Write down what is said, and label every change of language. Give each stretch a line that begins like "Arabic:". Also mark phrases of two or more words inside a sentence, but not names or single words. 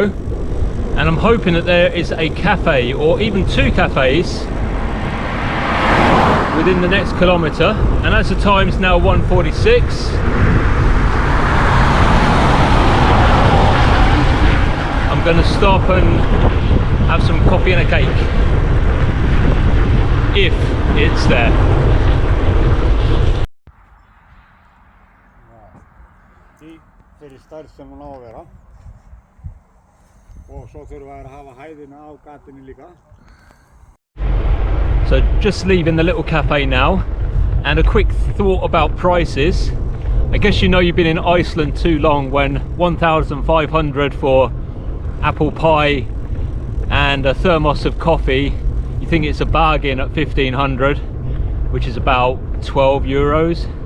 English: And I'm hoping that there is a cafe or even 2 cafes within the next kilometre. And as the time's now 1:46, I'm going to stop and have some coffee and a cake, if it's there.
Icelandic: Í þeirri stærð sem hún á að vera. Og svo þurfa að hafa hæðina á gatinu líka.
English: So just leaving the little cafe now, and a quick thought about prices. I guess you know you've been in Iceland too long when 1,500 for apple pie and a thermos of coffee, you think it's a bargain at 1,500, which is about 12 euros.